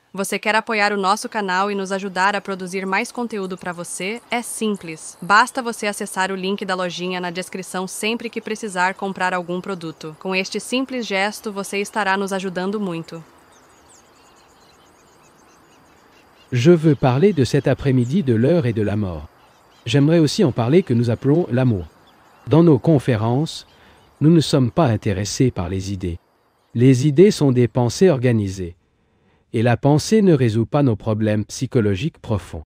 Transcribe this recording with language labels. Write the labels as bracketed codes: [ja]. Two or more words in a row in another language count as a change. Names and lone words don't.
[pt] Você quer apoiar o nosso canal e nos ajudar a produzir mais conteúdo para você? É simples. Basta você acessar o link da lojinha na descrição sempre que precisar comprar algum produto. Com este simples gesto, você estará nos ajudando muito. [fr] Je veux parler de cet après-midi de l'heure et de la mort. J'aimerais aussi en parler que nous appelons l'amour. Dans nos conférences, nous ne sommes pas intéressés par les idées. Les idées sont des pensées organisées. Et la pensée ne résout pas nos problèmes psychologiques profonds.